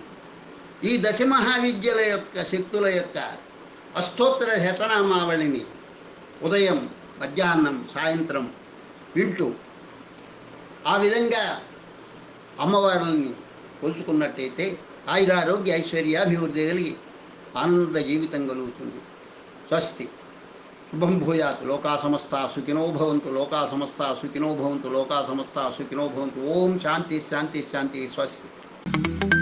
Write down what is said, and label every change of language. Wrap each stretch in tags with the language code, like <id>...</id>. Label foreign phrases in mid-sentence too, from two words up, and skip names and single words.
<te>ఈ దశమహావిద్యల యొక్క శక్తుల యొక్క అష్టోత్తర శతనామావళిని ఉదయం, మధ్యాహ్నం, సాయంత్రం వింటూ ఆ విధంగా అమ్మవారిని కొలుచుకున్నట్టయితే ఆయురారోగ్య ఐశ్వర్యాభివృద్ధి కలిగి ఆనంద జీవితం కలుగుతుంది.</te> <sa>స్వస్తి. శుభం భూయాత్. లోకా సమస్తా సుఖినో భవంతు. లోకా సమస్తా సుఖినో భవంతు. లోకా సమస్తా సుఖినో భవంతు. ఓం శాంతి శాంతి శాంతి. స్వస్తి.</sa>